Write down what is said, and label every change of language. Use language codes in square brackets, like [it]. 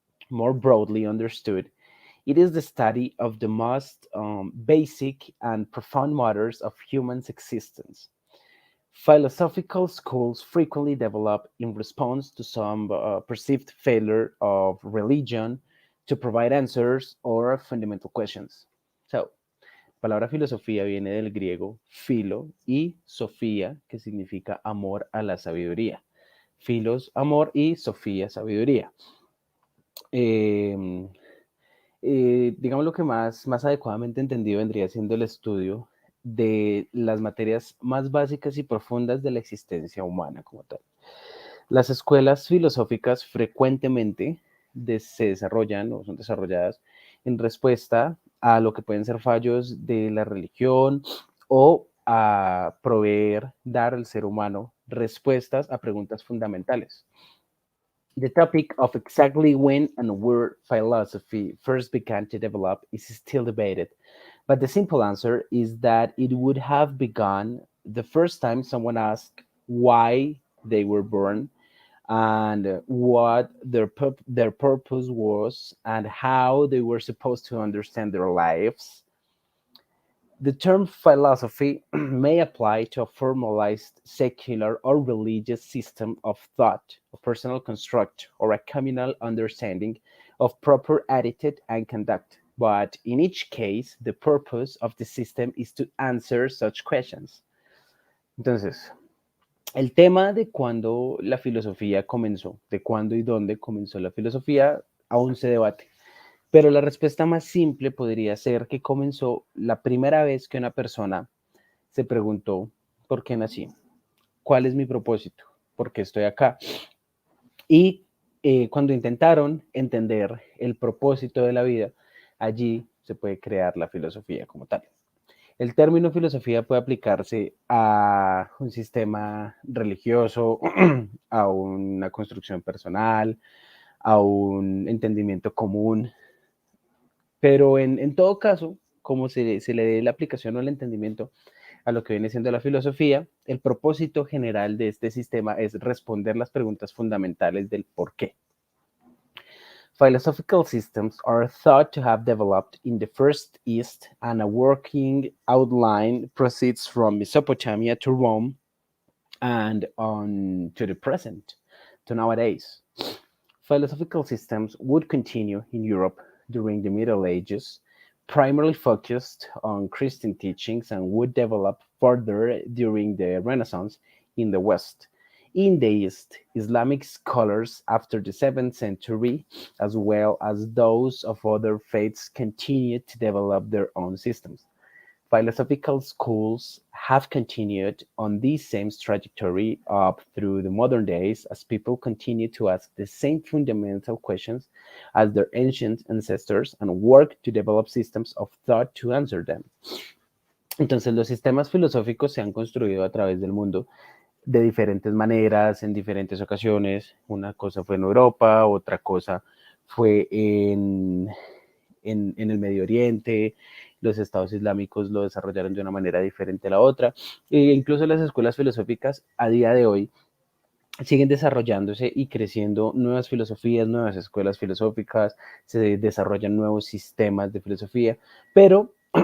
[en] More broadly understood, it is the study of the most basic and profound matters of human's existence. Philosophical schools frequently develop in response to some perceived failure of religion to provide answers or fundamental questions. [es] So, palabra filosofía viene del griego philo y sofía, que significa amor a la sabiduría. Filos, amor y Sofía, sabiduría. Eh, digamos lo que más adecuadamente entendido vendría siendo el estudio de las materias más básicas y profundas de la existencia humana como tal. Las escuelas filosóficas frecuentemente se desarrollan o son desarrolladas en respuesta a lo que pueden ser fallos de la religión o a proveer, dar al ser humano respuestas a preguntas fundamentales. [en] The topic of exactly when and where philosophy first began to develop is still debated, but the simple answer is that it would have begun the first time someone asked why they were born and what their purpose was and how they were supposed to understand their lives. The term philosophy may apply to a formalized secular or religious system of thought, a personal construct, or a communal understanding of proper attitude and conduct. But in each case, the purpose of the system is to answer such questions. [es] Entonces, el tema de cuándo la filosofía comenzó, de cuándo y dónde comenzó la filosofía, aún se debate. Pero la respuesta más simple podría ser que comenzó la primera vez que una persona se preguntó por qué nací, cuál es mi propósito, por qué estoy acá. Y cuando intentaron entender el propósito de la vida, allí se puede crear la filosofía como tal. El término filosofía puede aplicarse a un sistema religioso, a una construcción personal, a un entendimiento común, pero en todo caso, como se le dé la aplicación o el entendimiento a lo que viene siendo la filosofía, el propósito general de este sistema es responder las preguntas fundamentales del por qué. [en] Philosophical systems are thought to have developed in the First East, and a working outline proceeds from Mesopotamia to Rome and on to the present, to nowadays. Philosophical systems would continue in Europe during the Middle Ages, primarily focused on Christian teachings, and would develop further during the Renaissance in the West. In the East, Islamic scholars after the 7th century, as well as those of other faiths, continued to develop their own systems. Philosophical schools have continued on this same trajectory up through the modern days as people continue to ask the same fundamental questions as their ancient ancestors and work to develop systems of thought to answer them. [es] Entonces, los sistemas filosóficos se han construido a través del mundo de diferentes maneras, en diferentes ocasiones. Una cosa fue en Europa, otra cosa fue en el Medio Oriente, los estados islámicos lo desarrollaron de una manera diferente a la otra, e incluso las escuelas filosóficas a día de hoy siguen desarrollándose y creciendo nuevas filosofías, nuevas escuelas filosóficas, se desarrollan nuevos sistemas de filosofía, pero